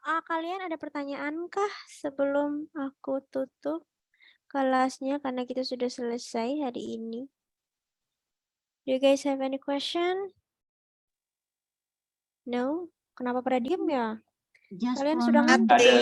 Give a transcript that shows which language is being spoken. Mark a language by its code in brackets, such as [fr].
[id] Kalian ada pertanyaan kah sebelum aku tutup kelasnya karena kita sudah selesai hari ini? [en] Do you guys have any question? No? [id] Kenapa pada diem ya? Kalian sudah ngantuk.